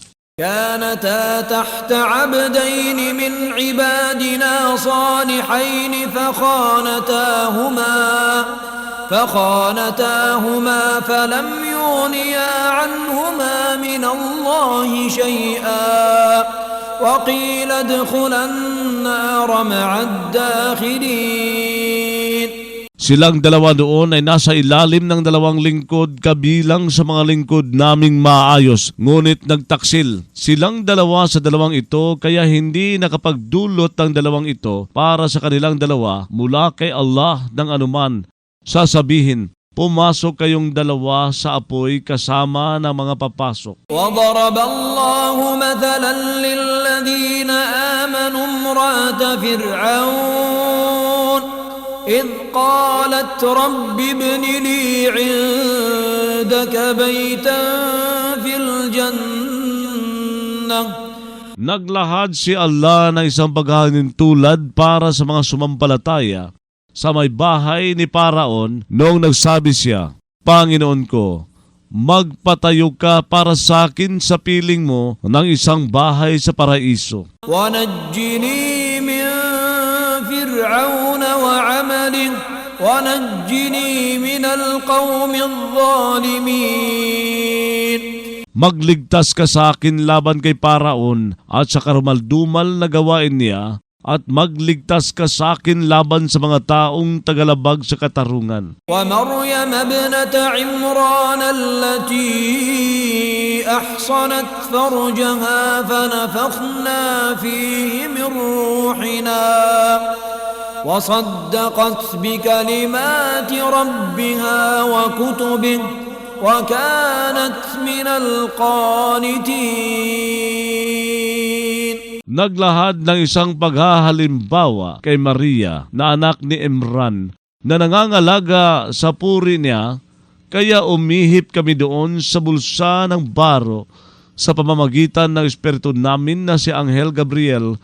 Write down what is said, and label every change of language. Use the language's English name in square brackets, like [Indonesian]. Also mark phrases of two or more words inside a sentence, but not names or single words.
[Arabic] كانتا تحت عبدين من عبادنا صالحين فخانتاهما فلم يغنيا عنهما من الله شيئا وقيل ادخلا النار مع الداخلين. [Filipino] Silang dalawa doon ay nasa ilalim ng dalawang lingkod kabilang sa mga lingkod naming maayos, ngunit nagtaksil. Silang dalawa sa dalawang ito kaya hindi nakapagdulot ang dalawang ito para sa kanilang dalawa mula kay Allah ng anuman. Sasabihin, pumasok kayong dalawa sa apoy kasama ng mga papasok. [Arabic] وضرب الله مثلا للذين آمنوا امرأة فرعون إذ قالت رب ابن لي عندك بيتا في الجنة. [Filipino] Naglahad si Allah ng isang paghahanin tulad para sa mga sumampalataya sa may bahay ni Paraon noong nagsabi siya, Panginoon ko, magpatayo ka para sa akin sa piling mo ng isang bahay sa paraiso. [Arabic] ونجني من فرعون وعمله ونجني من القوم الظالمين. [Filipino] magligtas ka sa akin laban kay Paraon at sa karumaldumal na gawain niya, at magligtas ka sa akin laban sa mga taong tagalabag sa katarungan. [Arabic] ومريم ابنة عمران التي أحصنت فرجها فنفخنا فيه من روحنا وصدقت بكلمات ربها وكتبه وكانت من القانتين. [Filipino] Naglahad ng isang paghahalimbawa kay Maria na anak ni Imran na nangangalaga sa puri niya, kaya umihip kami doon sa bulsa ng baro sa pamamagitan ng Espiritu namin na si Anghel Gabriel.